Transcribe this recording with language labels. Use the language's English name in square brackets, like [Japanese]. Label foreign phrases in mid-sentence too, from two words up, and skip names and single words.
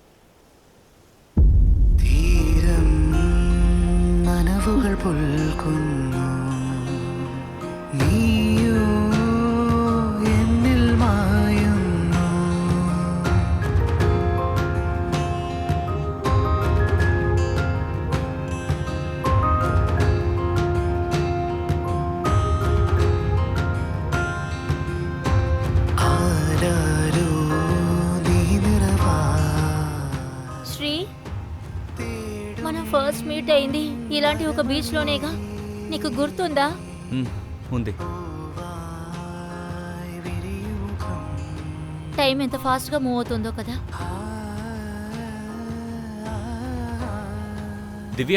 [Malayalam] തീരം നനവുകൾ പുൽക്കുന്നു നീയോ എന്നിൽ മായുന്നു ആരാരോ നീ നിറവാ [Telugu] శ్రీ, మనం [English] first meet [Telugu] అయింది ఇలాంటి ఒక బీచ్లోనేగా. నీకు గుర్తుందా? ఉంది. టైం ఎంత ఫాస్ట్గా మూవ్ అవుతుందో కదా. దివ్య,